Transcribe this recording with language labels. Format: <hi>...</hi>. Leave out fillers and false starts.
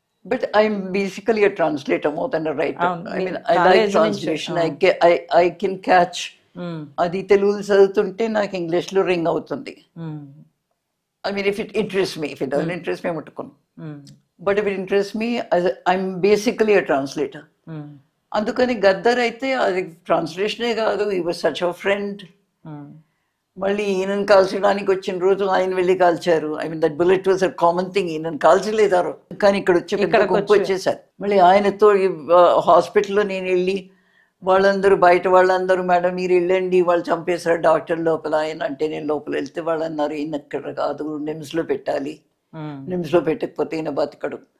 <en>But I'm basically a translator more than a writer. I mean, I like translation. I can catch.</en> <te>అది తెలుగులో చదువుతుంటే నాకు ఇంగ్లీష్లో ring అవుతుంది.</te> <en>I mean, if it interests me. If it doesn't interest me, I'm</en> <te>ముట్టుకోను.</te> <en>But if it interests me, I'm basically a translator.</en> <te>అందుకని గద్దర్ అయితే అది ట్రాన్స్లేషనే కాదు,</te> <en>he was such a friend.</en> <te>మళ్ళీ ఈయనను కాల్చడానికి వచ్చిన రోజు ఆయన వెళ్ళి కాల్చారు.</te> <en>I mean that bullet was a common thing.</en> <te>ఈయనను కాల్చలేదారు కానీ ఇక్కడ వచ్చి గుంపు వచ్చేసారు. మళ్ళీ ఆయనతో హాస్పిటల్లో నేను వెళ్ళి వాళ్ళందరూ బయట వాళ్ళందరూ మేడం మీరు వెళ్ళండి వాళ్ళు చంపేశారు డాక్టర్ లోపల ఆయన అంటే నేను లోపల వెళ్తే వాళ్ళు అన్నారు ఈయన ఇక్కడ కాదు నిమ్స్లో పెట్టాలి, నిమ్స్లో పెట్టకపోతే ఈయన బతకడు.</te>